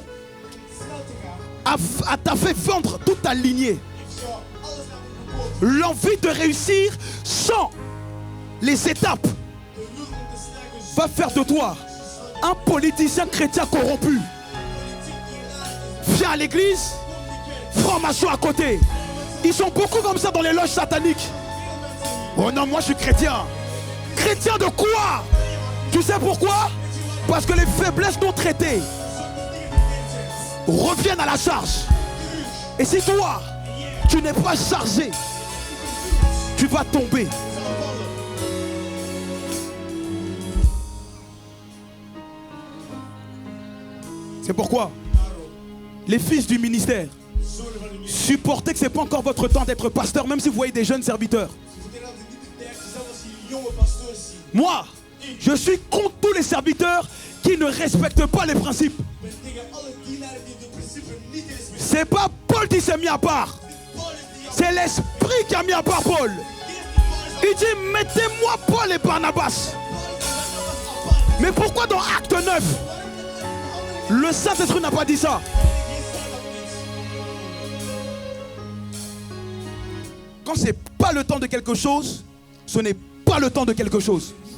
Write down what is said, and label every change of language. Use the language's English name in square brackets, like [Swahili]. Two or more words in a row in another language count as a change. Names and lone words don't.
[Dutch] Snel te gaan [French] t'a fait vendre toute ta lignée. [Dutch] heeft jou alles laten verkopen. [French] L'envie de réussir sans les étapes [Dutch] De wil om te slagen [French] va faire de toi un politicien chrétien corrompu. [Dutch] politiek die raar is. [French] Viens à l'église, franc-maçon à côté. Ils sont beaucoup comme ça dans les loges sataniques. Oh non, moi je suis chrétien. Chrétien de quoi? Tu sais pourquoi? Parce que les faiblesses non traitées reviennent à la charge. Et si toi, tu n'es pas chargé, tu vas tomber. C'est pourquoi les fils du ministère, [Dutch] Zonen van de minister. [French] supportez que ce n'est pas encore votre temps d'être pasteur, même si vous voyez des jeunes serviteurs. [Dutch] Ze vertellen dat het niet de tijd is, zelfs als je jonge pasteurs ziet. [French] Moi, je suis contre tous les serviteurs qui ne respectent pas les principes. [Dutch] Ik ben tegen alle dienaren die de principes niet respecteren. [French] C'est pas Paul qui s'est mis à part. [Dutch] Paulus die jou [French] C'est l'esprit qui a mis à part Paul. Il dit, mettez-moi Paul et Barnabas. Mais pourquoi dans Acte 9, Le Saint-Esprit n'a pas dit ça. Quand c'est pas le temps de quelque chose, ce n'est pas le temps de quelque chose.